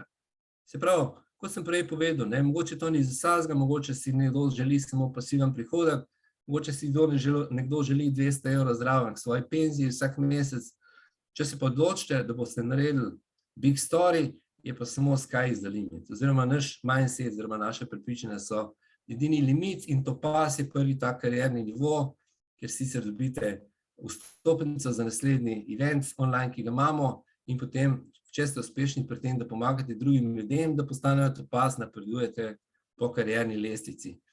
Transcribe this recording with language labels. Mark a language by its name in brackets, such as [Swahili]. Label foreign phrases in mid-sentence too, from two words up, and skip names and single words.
[Slovenian] Se pravi, kot sem prej povedal, mogoče to ni za vsakega, mogoče si nekdo želi samo pasiven prihodek, mogoče si nekdo želi 200 evrov zraven k svoji penziji vsak mesec. Če se pa odločite, da boste naredili [English] big story, [Slovenian] je pa samo [English] sky is the limit. [Slovenian] Oziroma naš mindset, oziroma naše prepričanja so edini limit in topaz je prvi tak karierni nivo, kjer sicer dobite vstopnico za naslednji [English] event online, [Slovenian] ki ga imamo, in potem, če ste uspešni pri tem, da pomagate drugim ljudem, da postanejo topaz, napredujete po karierni lestvici.